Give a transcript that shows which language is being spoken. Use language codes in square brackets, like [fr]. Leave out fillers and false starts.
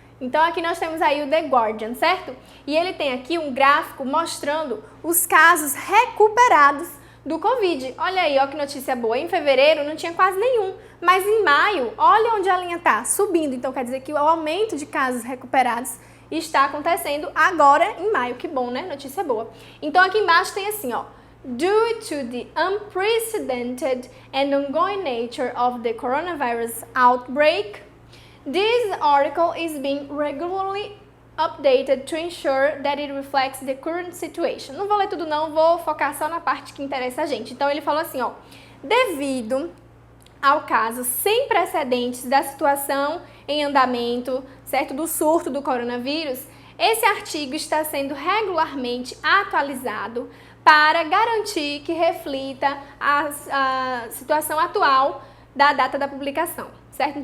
[pt] Então aqui nós temos aí o The Guardian, certo? E ele tem aqui um gráfico mostrando os casos recuperados do Covid. Olha aí, ó que notícia boa. Em fevereiro não tinha quase nenhum, mas em maio, olha onde a linha está, subindo. Então quer dizer que o aumento de casos recuperados está acontecendo agora em maio. Que bom, né? Notícia boa. Então aqui embaixo tem assim, ó. [en] Due to the unprecedented and ongoing nature of the coronavirus outbreak, this article is being regularly updated to ensure that it reflects the current situation. [pt] Não vou ler tudo não, vou focar só na parte que interessa a gente. Então ele falou assim, ó. Devido ao caso sem precedentes da situação em andamento, certo, do surto do coronavírus, esse artigo está sendo regularmente atualizado para garantir que reflita a situação atual da data da publicação, certo?